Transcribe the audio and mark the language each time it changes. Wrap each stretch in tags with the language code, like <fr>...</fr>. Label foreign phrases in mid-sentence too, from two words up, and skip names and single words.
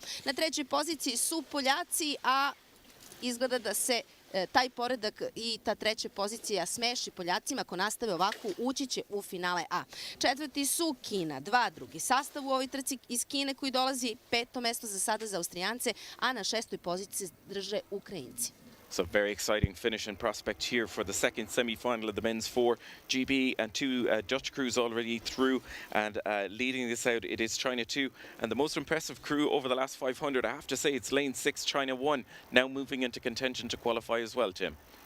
<sr>Na trećoj poziciji su Poljaci, a izgleda da se taj poredak i ta treća pozicija smeši Poljacima. Ako nastave ovako, ući će u finale A. Četvrti su Kina 2, drugi sastav u ovoj trci iz Kine koji dolazi, 5. mesto za sada za Austrijance, a na 6. poziciji drže Ukrajinci.</sr> <en>So very exciting finish and prospect here for the second semi-final of the men's 4 GB, and 2 Dutch crews already through, and leading this out it is China 2, and the most impressive crew over the last 500, I have to say, it's lane 6 China 1, now moving into contention to qualify as well, Tim.</en>